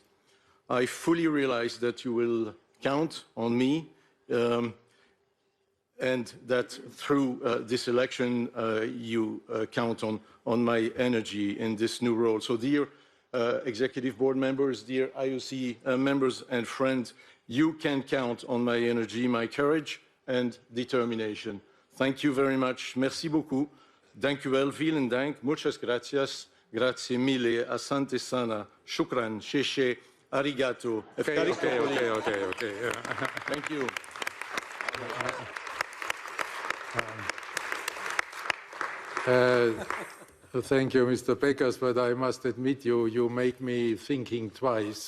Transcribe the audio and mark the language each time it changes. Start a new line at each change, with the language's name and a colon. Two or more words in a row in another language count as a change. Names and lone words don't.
English: I fully realize that you will count on me and that through this election you count on my energy in this new role. So dear executive board members, dear IOC members and friends, you can count on my energy, my courage and determination. Thank you very much.
French: Merci beaucoup.
Dutch: Dank u wel.
German: Vielen Dank.
Spanish: Muchas gracias.
Italian: Grazie mille.
Swahili: Asante sana. Shukran. Sheshe.
Japanese: Arigato.
English: Okay. Thank you. Thank you, Mr. Peckers, but I must admit you make me thinking twice.